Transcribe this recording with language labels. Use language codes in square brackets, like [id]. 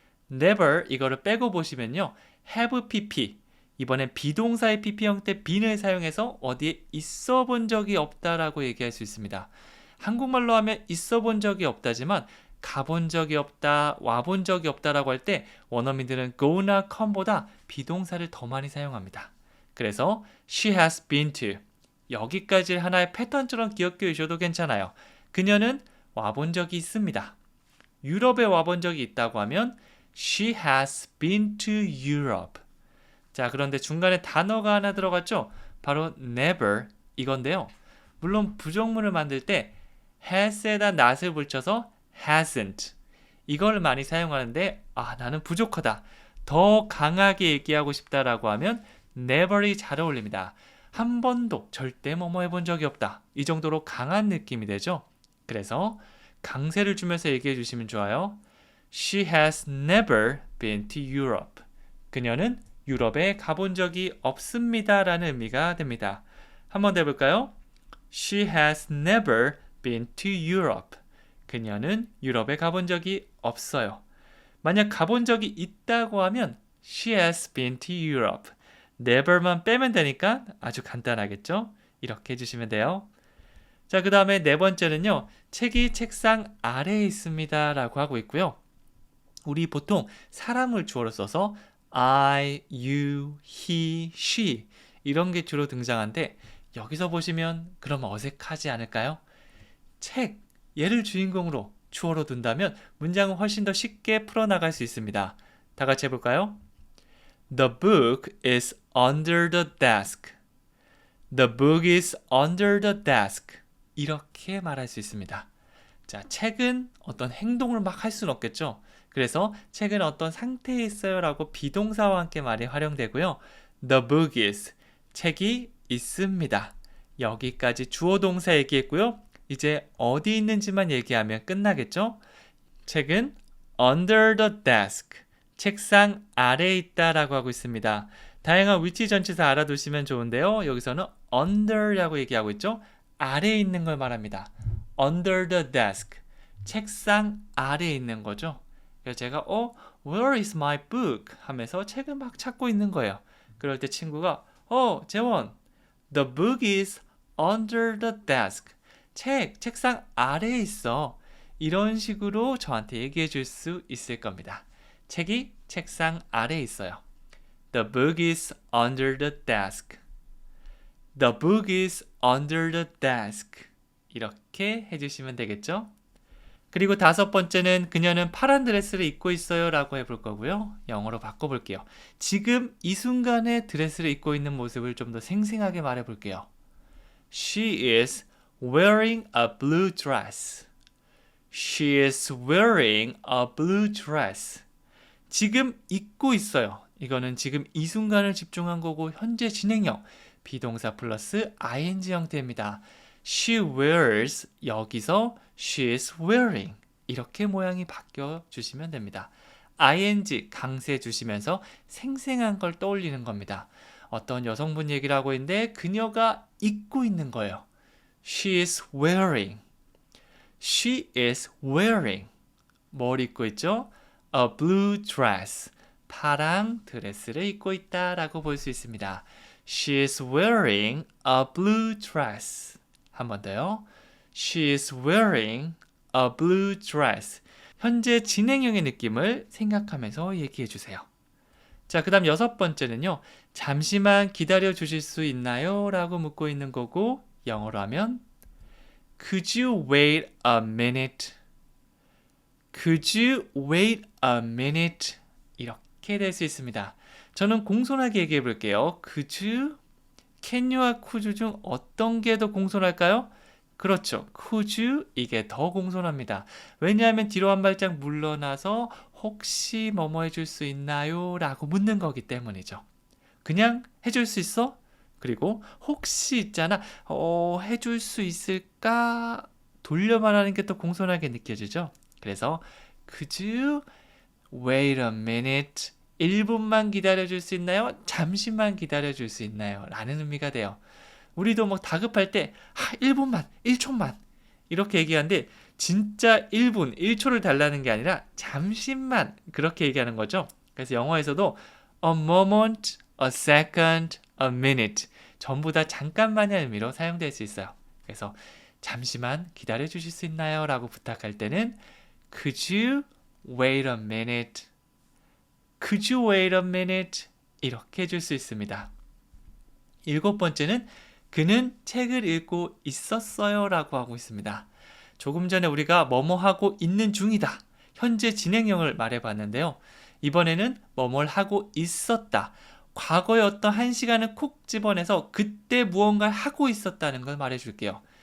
[ko] never 이거를 빼고 보시면요. [en] have pp. [ko] 이번엔 비동사의 pp 형태 bene을 사용해서 어디에 있어 본 적이 없다라고 얘기할 수 있습니다. 한국말로 하면 있어 본 적이 없다지만 가본 적이 없다, 와본 적이 없다라고 할 때 원어민들은 go나 come보다 비동사를 더 많이 사용합니다. 그래서 [en] she has been to [ko] 여기까지 하나의 패턴처럼 기억해 주셔도 괜찮아요. 그녀는 와본 적이 있습니다. 유럽에 와본 적이 있다고 하면 [en] she has been to Europe. [ko] 자, 그런데 중간에 단어가 하나 들어갔죠? 바로 never 이건데요. 물론 부정문을 만들 때 has에다 not을 붙여서 hasn't 이걸 많이 사용하는데 나는 부족하다. 더 강하게 얘기하고 싶다라고 하면 never이 잘 어울립니다. 한 번도 절대 뭐뭐 해본 적이 없다. 이 정도로 강한 느낌이 되죠. 그래서 강세를 주면서 얘기해 주시면 좋아요. [en] She has never been to Europe. [ko] 그녀는 유럽에 가본 적이 없습니다. 라는 의미가 됩니다. 한 번 더 해볼까요? [en] She has never been to Europe. [ko] 그녀는 유럽에 가본 적이 없어요. 만약 가본 적이 있다고 하면 [en] She has been to Europe. [ko] never만 빼면 되니까 아주 간단하겠죠? 이렇게 해주시면 돼요. 자, 그 다음에 네 번째는요. 책이 책상 아래에 있습니다. 라고 하고 있고요. 우리 보통 사람을 주어로 써서 I, you, he, she 이런 게 주로 등장하는데 여기서 보시면 그럼 어색하지 않을까요? 책, 얘를 주인공으로 주어로 둔다면 문장은 훨씬 더 쉽게 풀어나갈 수 있습니다. 다 같이 해볼까요? [en] The book is under the desk. The book is under the desk. [ko] 이렇게 말할 수 있습니다. 자, 책은 어떤 행동을 막 할 수는 없겠죠. 그래서 책은 어떤 상태에 있어요 라고 비동사와 함께 말이 활용되고요. [en] The book is, [ko] 책이 있습니다. 여기까지 주어 동사 얘기했고요. 이제 어디 있는지만 얘기하면 끝나겠죠. 책은 [en] under the desk, [ko] 책상 아래에 있다라고 하고 있습니다. 다양한 위치 전치사 알아두시면 좋은데요. 여기서는 under라고 얘기하고 있죠. 아래에 있는 걸 말합니다. [en] under the desk, [ko] 책상 아래에 있는 거죠. [en] 그래서 제가 where is my book? [ko] 하면서 책을 막 찾고 있는 거예요. 그럴 때 친구가 재원, [en] the book is under the desk. [ko] 책상 아래에 있어. 이런 식으로 저한테 얘기해 줄 수 있을 겁니다. 책이 책상 아래에 있어요. [en] The book is under the desk. The book is under the desk. [ko] 이렇게 해주시면 되겠죠? 그리고 다섯 번째는 그녀는 파란 드레스를 입고 있어요 라고 해볼 거고요. 영어로 바꿔볼게요. 지금 이 순간에 드레스를 입고 있는 모습을 좀 더 생생하게 말해볼게요. [en] She is wearing a blue dress. She is wearing a blue dress. [ko] 지금 입고 있어요. 이거는 지금 이 순간을 집중한 거고 현재 진행형 비동사 플러스 ing 형태입니다. [en] She wears [ko] 여기서 [en] she is wearing [ko] 이렇게 모양이 바뀌어 주시면 됩니다. ing 강세 주시면서 생생한 걸 떠올리는 겁니다. 어떤 여성분 얘기를 하고 있는데 그녀가 입고 있는 거예요. [en] She is wearing. She is wearing. [ko] 뭘 입고 있죠? [en] A blue dress. [ko] 파랑 드레스를 입고 있다라고 볼 수 있습니다. [en] She is wearing a blue dress. [ko] 한 번 더요. [en] She is wearing a blue dress. [ko] 현재 진행형의 느낌을 생각하면서 얘기해 주세요. 자, 그 다음 여섯 번째는요. 잠시만 기다려 주실 수 있나요? 라고 묻고 있는 거고 영어로 하면 [en] Could you wait a minute? Could you wait a minute? [ko] 이렇게 될 수 있습니다. 저는 공손하게 얘기해 볼게요. [en] Could you? Can you [ko] 와 [en] could you [ko] 중 어떤 게 더 공손할까요? 그렇죠. [en] could you? [ko] 이게 더 공손합니다. 왜냐하면 뒤로 한 발짝 물러나서 혹시 뭐뭐 해줄 수 있나요? 라고 묻는 거기 때문이죠. 그냥 해줄 수 있어? 그리고 혹시 있잖아. 해줄 수 있을까? 돌려 말하는 게 더 공손하게 느껴지죠. 그래서 [en] could you wait a minute? [ko] 1분만 기다려줄 수 있나요? 잠시만 기다려줄 수 있나요? 라는 의미가 돼요. 우리도 뭐 다급할 때 1분만, 1초만 이렇게 얘기하는데 진짜 1분, 1초를 달라는 게 아니라 잠시만 그렇게 얘기하는 거죠. 그래서 영어에서도 [en] a moment, a second, a minute [ko] 전부 다 잠깐만의 의미로 사용될 수 있어요. 그래서 잠시만 기다려 주실 수 있나요? 라고 부탁할 때는 [en] Could you wait a minute? Could you wait a minute? [ko] 이렇게 해줄 수 있습니다. 7번째는 그는 책을 읽고 있었어요 라고 하고 있습니다. 조금 전에 우리가 뭐뭐 하고 있는 중이다. 현재 진행형을 말해봤는데요. 이번에는 뭐뭘 하고 있었다. 과거의 어떤 한 시간을 콕 집어내서 그때 무언가를 하고 있었다는 걸 말해줄게요.